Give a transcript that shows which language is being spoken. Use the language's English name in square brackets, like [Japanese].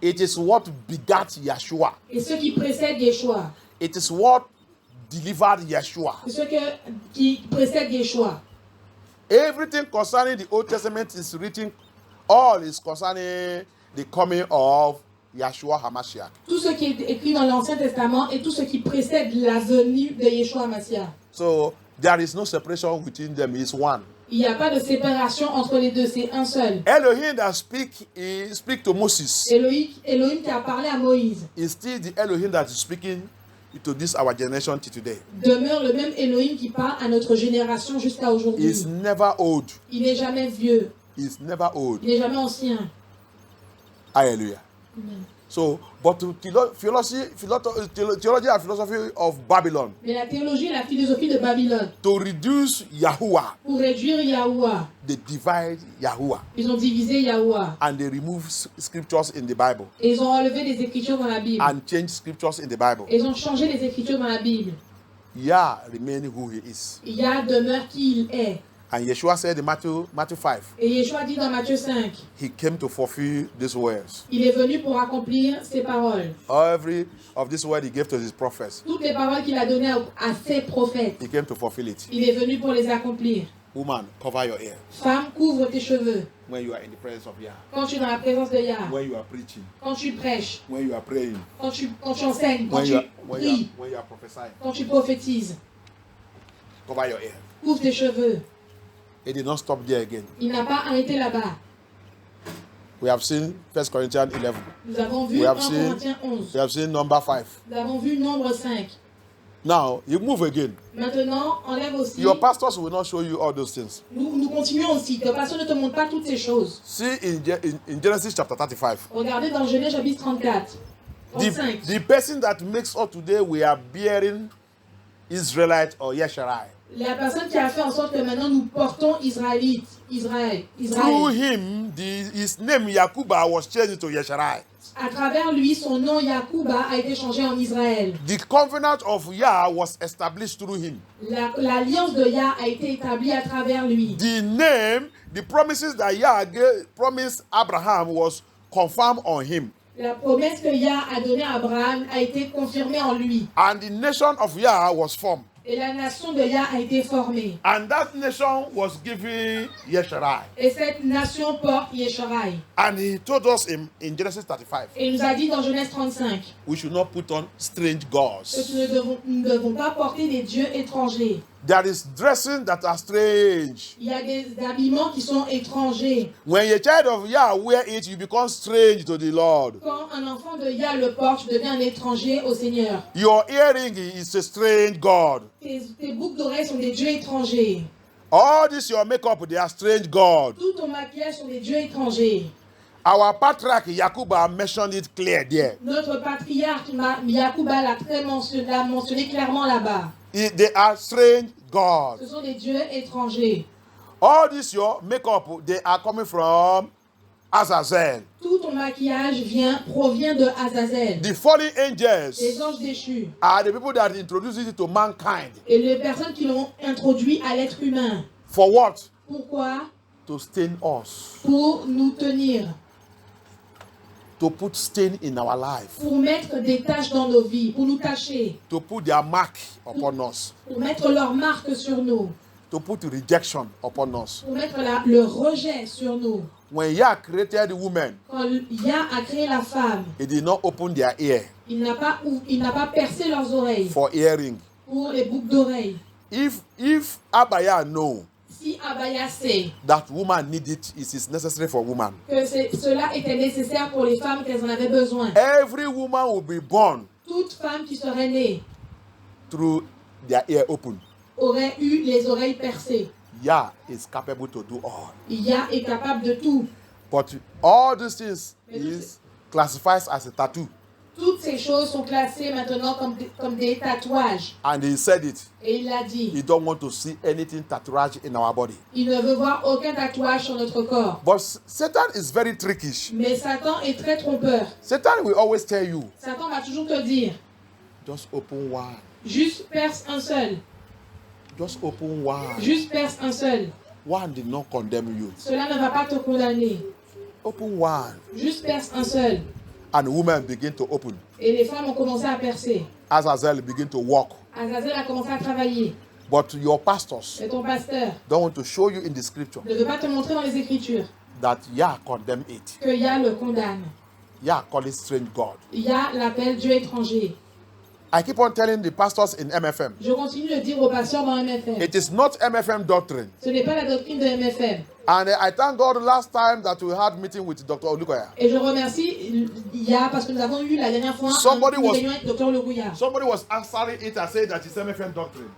[English] it is what begat Yeshua. [French] et ce qui précède Yeshua, [English] It is what delivered Yeshua. [French] c'est ce qui précède Yeshua. [English] Everything concerning the Old Testament is written, all is concerning the coming of Yeshua HaMashiach. [French] Tout ce qui est écrit dans l'Ancien Testament et tout ce qui précède la venue de Yeshua Mashiach. [English] So there is no separation between them, it's one. [French] Il n'y a pas de séparation entre les deux, c'est un seul. [English] Elohim that speak to Moses [French] Elohim qui a parlé à Moïse [English] is still the Elohim that is speaking to this our generation till today. [French] demeure le même Elohim qui parle à notre génération jusqu'à aujourd'hui. [English] He's never old. [French] Il n'est jamais vieux, [English] He's never old. [French] il n'est jamais ancien. Hallelujah. Amen. [English] So, but to theology and philosophy of Babylon, [French] Mais la théologie et la philosophie de Babylone, [English] to reduce Yahuwah, [French] pour réduire Yahuwah, [English] they divide Yahuwah [French] ils ont divisé Yahuwah. [English] and they remove scriptures in the Bible [French] Et ils ont enlevé les Écritures dans la Bible. [English] and change scriptures in the Bible. [French] Et ils ont changé les Écritures dans la Bible. [English] Yah remain who he is. [French] Yah demeure qui il est. [English] And Yeshua said in Matthew 5, [French] Et Yeshua dit dans Matthieu 5, [English] he came to fulfill these words. [French] il est venu pour accomplir ses paroles. [English] Every of these words he gave to his prophets, [French] Toutes les paroles qu'il a données à ses prophètes, [English] he came to fulfill it. [French] il est venu pour les accomplir. [English] Woman, cover your ear [French] Femme, couvre tes cheveux. [English] when you are in the presence of Yah, [French] Quand tu es dans la présence de Yah, [English] when you are preaching, [French] quand tu prêches, [English] when you are praying, [French] quand tu enseignes, quand [English] when [French] tu [English] you [French] pries, [English] are prophesying. [French] quand tu prophétises. [English] Cover your ear. [French] Couvre tes cheveux. [English] It did not stop there again. [French] Il n'a pas arrêté là-bas. [English] We have seen 1 Corinthians 11. [French] Nous avons vu [English] We 1 have seen- [French] Corinthiens 11. [English] We have seen number 5. [French] Nous avons vu Nombre 5. [English] Now, you move again. [French] Maintenant, enlève aussi. [English] Your pastors will not show you all those things. [French] Nous continuons aussi. Le pasteur ne te montre pas toutes ces choses. [English] See in Genesis chapter 35. [French] Regardez dans Genèse chapitre 34. [English] 35. The person that makes us today, we are bearing Israelite or Yesharai. [French] La personne qui a fait en sorte que maintenant nous portons Israélite, Israël. [English] Through him, his name Yakuba was changed to Yesharai. [French] À travers lui, son nom Yakuba a été changé en Israël. [English] The covenant of Yah was established through him. [French] L'alliance de Yah a été établie à travers lui. [English] The name, the promises that Yah promised Abraham was confirmed on him. [French] La promesse que Yah a donnée à Abraham a été confirmée en lui. [English] And the nation of Yah was formed. [French] Et la nation de Yah a été formée. [English] And that nation was given Yesharai. [French] Et cette nation porte Yesharai. [English] And he told us in Genesis 35, [French] Et il nous a dit dans Genèse 35 [English] we should not put on strange [French] que [English] gods. [French] nous ne devons pas porter des dieux étrangers. [English] There is dressing that are strange. [French] Il y a des habillements qui sont étrangers. [English] When a child of Yah wear it, you become strange to the Lord. [French] Quand un enfant de Yah le porte, tu deviens un étranger au Seigneur. [English] Your earring is a strange God. [French] Tes boucles d'oreilles sont des dieux étrangers. [English] All this your makeup, they are strange God. [French] Tout ton maquillage sont des dieux étrangers. [English] Our patriarch Yakuba mentioned it clear there. [French] Notre patriarche Yakuba l'a mentionné clairement là-bas. [English] They are strange gods. [French] Ce sont des dieux étrangers. [English] All this your makeup, they are coming from Azazel. [French] Tout ton maquillage provient de Azazel. [English] The fallen [French] Les [English] angels [French] anges déchus. [English] are the people that introduced it to mankind. [French] Et les personnes qui l'ont introduit à l'être humain. [English] For what? [French] Pourquoi? [English] To stain us. [French] Pour nous tenir. [English] To put stain in our life. [French] Pour mettre des taches dans nos vies. Pour nous tacher. [English] To put their mark upon us. [French] Pour mettre leur marque sur nous. [English] To put rejection upon us. [French] Pour mettre le rejet sur nous. [English] When Yah created the woman, [French] Quand Yah a créé la femme, [English] he did not open their ear [French] il n'a pas percé leurs oreilles [English] for earring. [French] pour les boucles d'oreilles. [English] If Abaya know [French] Si Abaya sait [English] that woman need it, it is necessary for woman. [French] que cela était nécessaire pour les femmes, qu'elles en avaient besoin. [English] Every woman will be born [French] Toute femme qui serait née [English] through their ear open. [French] aurait eu les oreilles percées. [English] Yah is capable to do all. [French] Yah est capable de tout. [English] But all these things is classified as a tattoo. [French] Toutes ces choses sont classées maintenant comme des tatouages. [English] And he said it. [French] Et il l'a dit. [English] He don't want to see anything tattooage in our body. [French] Il ne veut voir aucun tatouage sur notre corps. [English] But Satan is very trickish. [French] Mais Satan est très trompeur. [English] Satan will always tell you, [French] Satan va toujours te dire, [English] just open one. [French] juste perce un seul. [English] Just open one. [French] Juste perce un seul. [English] One did not condemn you. [French] Cela ne va pas te condamner. [English] Open one. [French] Juste perce un seul. [English] And women begin to open. [French] Et les femmes ont commencé à percer. [English] Azazel begin to walk. [French] Azazel a commencé à travailler. [English] But your pastors [French] Et ton pasteur [English] don't want to show you in the scripture [French] ne veut pas te montrer dans les Écritures [English] that Yah condemn it. [French] que Yah le condamne. [English] Yah call it strange God. [French] Yah l'appelle Dieu étranger. [English] I keep on telling the pastors in MFM, [French] Je continue de dire aux pasteurs dans MFM. [English] it is not MFM doctrine. [French] Ce n'est pas la doctrine de MFM. [English] And I thank God last time that we had meeting with Dr. Olukoya. [French] Et je remercie Yah parce que nous avons eu la dernière fois [English] Somebody [French] une [English] was- [French] réunion avec Dr. Legouya. [English] Somebody was answering it and said that it's MFM doctrine.